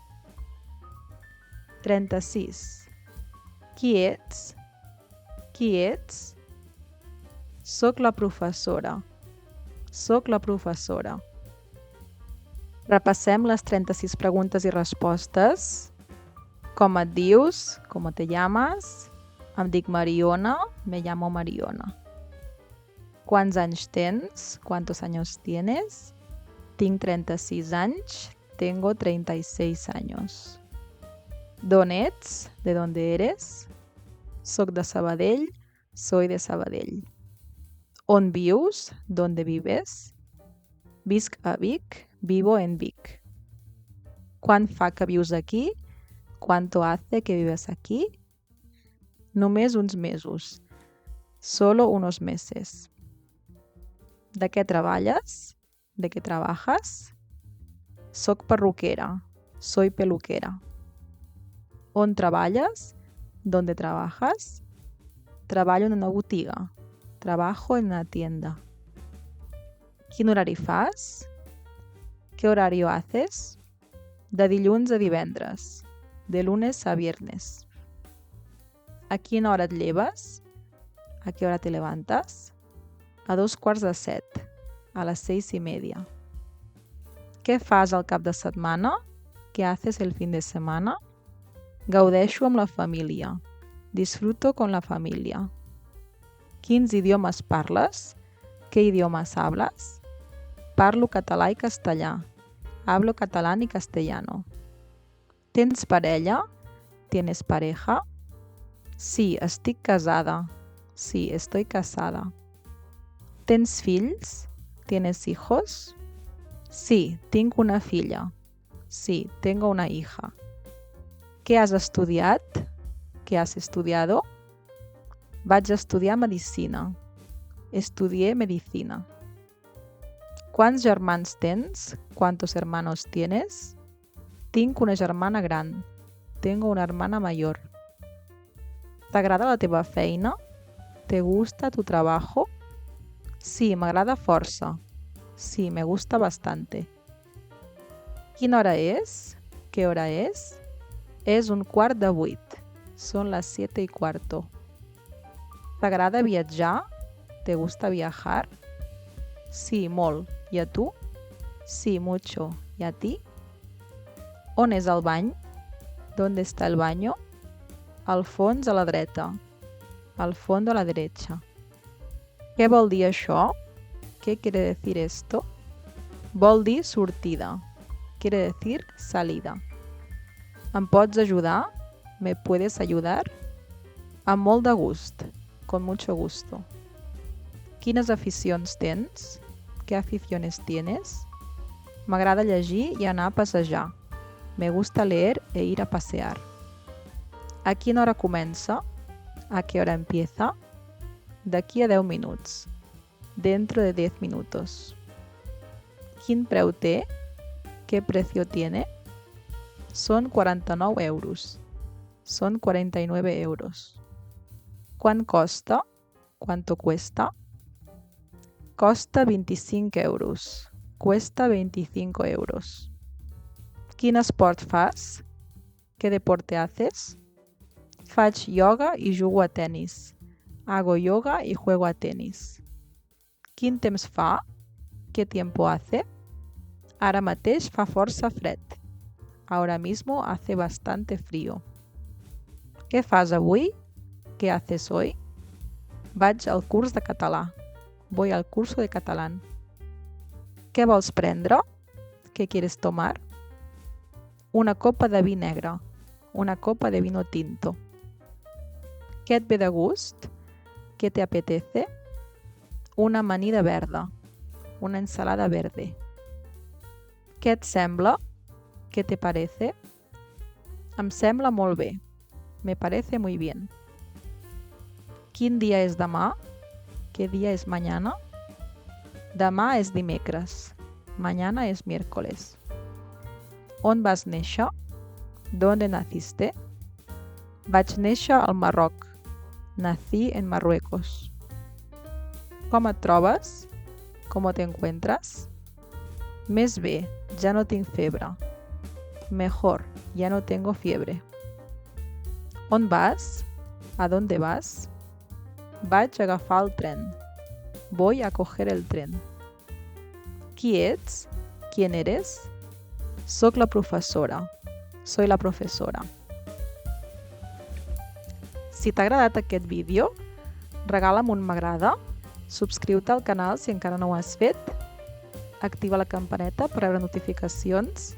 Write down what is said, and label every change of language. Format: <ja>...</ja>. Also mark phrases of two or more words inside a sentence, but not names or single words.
<ca>36. Qui ets? Qui ets? Soc la professora. Soc la professora. Repassem les 36 preguntes i respostes. Com et dius?</ca> <es>¿Cómo te llamas?</es> <ca>Em dic Mariona.</ca> <es>Me llamo Mariona. ¿Cuántos</es> <ca>anys tens?</ca> <es>¿Cuántos años tienes?</es> <ca>Tinc 36 anys.</ca> <es>Tengo 36 años.</es> <ca>D'on ets?</ca> <es>¿De dónde eres?</es> <ca>Soc de Sabadell.</ca> <es>Soy de Sabadell.</es> <ca>On vius?</ca> <es>¿Dónde vives?</es> <ca>Visc a Vic.</ca> <es>Vivo en Vic.</es> <ca>Quan fa que vius aquí?</ca> <es>¿Cuánto hace que vives aquí?</es> <ca>Només uns mesos.</ca> <es>Solo unos meses.</es> <ca>¿De què treballes?</ca> <es>¿De qué trabajas?</es> <ca>Soc perruquera.</ca> <es>Soy peluquera.</es> <ca>On treballes?</ca> <es>¿Dónde trabajas?</es> <ca>Treballo en una botiga.</ca> <es>Trabajo en una tienda.</es> <ca>Quin horari fas?</ca> <es>¿Qué horario haces?</es> <ca>De dilluns a divendres.</ca> <es>De lunes a viernes.</es> <ca>¿A quina hora et lleves?</ca> <es>¿A qué hora te levantas? A 7:15. A las 6:30.</es> <ca>Què fas al cap de setmana?</ca> <es>¿Qué haces el fin de semana?</es> <ca>Gaudeixo amb la família.</ca> <es>Disfruto con la familia.</es> <ca>Quins idiomes parles?</ca> <es>¿Qué idiomas hablas?</es> <ca>Parlo català i castellà.</ca> <es>Hablo catalán y castellano.</es> <ca>¿Tens parella?</ca> <es>¿Tienes pareja?</es> <ca>Sí, estic casada.</ca> <es>Sí, estoy casada.</es> <ca>¿Tens fills?</ca> <es>¿Tienes hijos?</es> <ca>Sí, tinc una filla. Sí,</ca> <es>tengo una hija. ¿Qué has estudiat? ¿Qué has estudiado?</es> <ca>Vaig estudiar medicina. Estudié medicina. ¿Quants germans tens?</ca> <es>¿Cuántos hermanos tienes?</es> <ca>Tinc una germana gran.</ca> <es>Tengo una hermana mayor.</es> <ca>T'agrada la teva feina?</ca> <es>¿Te gusta tu trabajo?</es> <ca>Sí, m'agrada força. Sí,</ca> <es>me gusta bastante.</es> <ca>Quina hora és?</ca> <es>¿Qué hora es? És 7:15. Son las 7:15.</es> <ca>T'agrada viatjar?</ca> <es>¿Te gusta viajar? Sí, molt. ¿Y a tu? Sí, mucho. ¿Y a ti?</es> <ca>On és el bany?</ca> <es>¿Dónde está el baño?</es> <ca>Al fons a la dreta.</ca> <es>Al fondo a la derecha.</es> <ca>Què vol dir això?</ca> <es>¿Qué quiere decir esto?</es> <ca>Vol dir sortida.</ca> <es>Quiere decir salida.</es> <ca>¿Em pots</ca> <es>ayudar? ¿Me puedes ayudar?</es> <ca>Amb molt de gust.</ca> <es>Con mucho gusto.</es> <ca>Quines aficions tens?</ca> <es>¿Qué aficiones tienes?</es> <ca>M'agrada llegir i anar a passejar.</ca> <es>Me gusta leer e ir a pasear.</es> <ca>¿A quina hora comença?</ca> <es>¿A qué hora empieza?</es> <ca>D'aquí a 10 minuts.</ca> <es>Dentro de 10 minutos.</es> <ca>Quin preu té?</ca> <es>¿Qué precio tiene? Son 49 euros. Son 49 euros.</es> <ca>¿Quant costa?</ca> <es>¿Cuánto cuesta?</es> <ca>Costa 25 euros. Cuesta 25 euros. Quin esport fas?</ca> <es>¿Qué deporte haces?</es> <ca>Faig yoga i jugo a tenis.</ca> <es>Hago yoga y juego a tenis.</es> <ca>Quin temps fa?</ca> <es>¿Qué tiempo hace?</es> <ca>Ara mateix fa força fred.</ca> <es>Ahora mismo hace bastante frío.</es> <ca>Què fas avui?</ca> <es>¿Qué haces hoy?</es> <ca>Vaig al curs de català.</ca> <es>Voy al curso de catalán.</es> <ca>Què vols prendre?</ca> <es>¿Qué quieres tomar? Una copa de vi negre. Una copa de vino tinto.</es> <ca>Què et ve de gust?</ca> <es>¿Qué te apetece?</es> <ca>Una amanida verda.</ca> <es>Una ensalada verde.</es> <ca>Què et sembla?</ca> <es>¿Qué te parece?</es> <ca>Em sembla molt bé.</ca> <es>Me parece muy bien.</es> <ca>Quin dia és demà?</ca> <es>¿Qué día es mañana?</es> <ca>Demà és dimecres.</ca> <es>Mañana es miércoles.</es> <ca>On vas néixer?</ca> <es>¿Dónde naciste?</es> <ca>Vaig néixer al Marroc.</ca> <es>Nací en Marruecos.</es> <ca>Com et trobes?</ca> <es>¿Cómo te encuentras?</es> <ca>Més bé, ja no tinc febre.</ca> <es>Mejor, ya no tengo fiebre.</es> <ca>On vas?</ca> <es>¿A dónde vas?</es> <ca>Vaig a agafar el tren.</ca> <es>Voy a coger el tren.</es> <ca>Qui ets?</ca> <es>¿Quién eres?</es> <ca>Soc la professora.</ca> <es>Soy la professora.</es> <ca>Si t'ha agradat aquest vídeo, regala'm un m'agrada, subscriu-te al canal si encara no ho has fet, activa la campaneta per rebre notificacions.</ca>